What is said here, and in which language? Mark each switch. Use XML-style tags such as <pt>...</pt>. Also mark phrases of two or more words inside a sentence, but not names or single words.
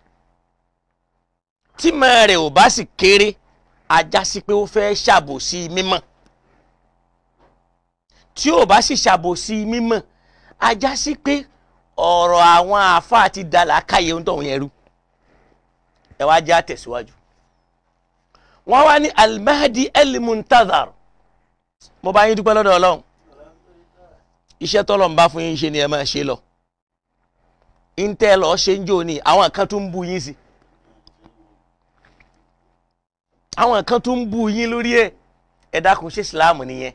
<yo>Tí mọ̀ rẹ̀ ò bá sì kéré ajá sí pé ó fẹ́ ṣàbòsí mímọ̀. Tí ò bá sì ṣàbòsí mímọ̀ ajá sí pé ọ̀rọ̀ àwọn àáfàá ti dà lákàyè ń tọ̀hún yẹn rú. Ẹ wá já tẹ̀síwájú. Wọ́n wá ní al-Mahdi al-Muntazar. Mo bá yín dúpẹ́ lọ́dọ̀ Ọlọ́run. Iṣẹ́ tọ́lọ́run bá fún yín ṣe ni ẹ máa ṣe lọ. Intel lọ ṣe ń jò ní àwọn kan tún ń bú yín sí. Àwọn kan tún ń bú yín lórí ẹ̀. Ẹ dákun ṣe Islam nìyẹn.</yo>